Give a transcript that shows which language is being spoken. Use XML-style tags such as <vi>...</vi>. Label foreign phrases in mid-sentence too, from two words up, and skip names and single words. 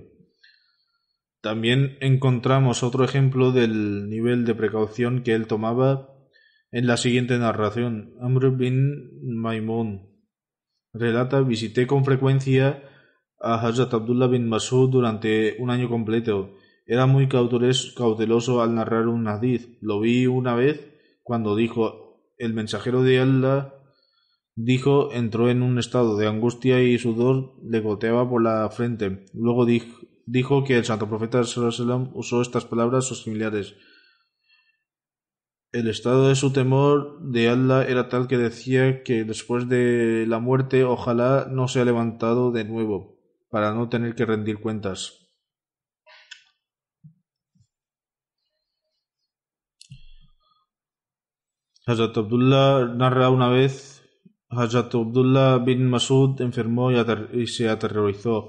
<es>También encontramos otro ejemplo del nivel de precaución que él tomaba en la siguiente narración. Amr bin Maimun relata: visité con frecuencia a Hazrat Abdullah bin Masud durante un año completo. Era muy cauteloso al narrar un hadith. Lo vi una vez cuando dijo: el mensajero de Allah entró en un estado de angustia y sudor le goteaba por la frente. Luego dijo que el santo profeta</es> <ar>صلى الله عليه وسلم</ar> <es>usó estas palabras o similares. El estado de su temor de Allah era tal que decía que después de la muerte ojalá no sea levantado de nuevo, para no tener que rendir cuentas. Hazrat Abdullah narra una vez: Hazrat Abdullah bin Masud enfermó y se aterrorizó.</es>